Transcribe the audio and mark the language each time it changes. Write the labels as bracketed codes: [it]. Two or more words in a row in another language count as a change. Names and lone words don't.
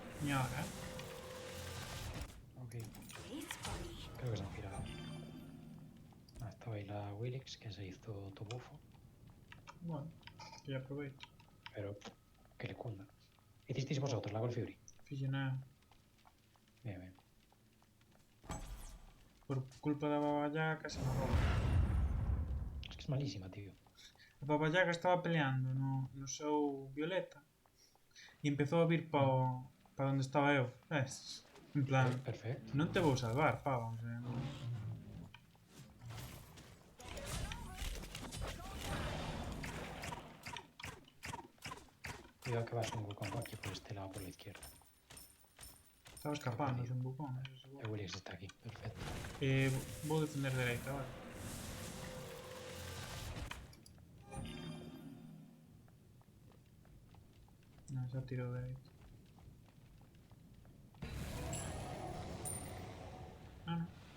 [es] señor, ¿eh? Ok, [en] It's funny. [es] creo que se han pirado. Ah, estaba ahí la Willix, que se hizo tu bufo, Bueno, que ya aprovecho. pero que le cunda. ¿Hicisteis vosotros la Gol Fury? [gl] Fixena [es] Bien, bien. [gl] por culpa da Baba Yaga casi me roba. [es] Es que es malísima, tío. [gl] A Baba Yaga estaba peleando no seu Violeta e empezou a vir pa onde estaba eu. [es] En plan, Perfecto. [gl] non te vou salvar, pavo. [es] O sea, [gl] non... [es] Cuidado que vas un Wukong aquí por este lado, por la izquierda. Estaba escapando, es un bucón, eso El seguro. Willix está aquí, perfecto. [gl] Vou defender dereita, vale. Non, xa tirou dereita. Ah, non.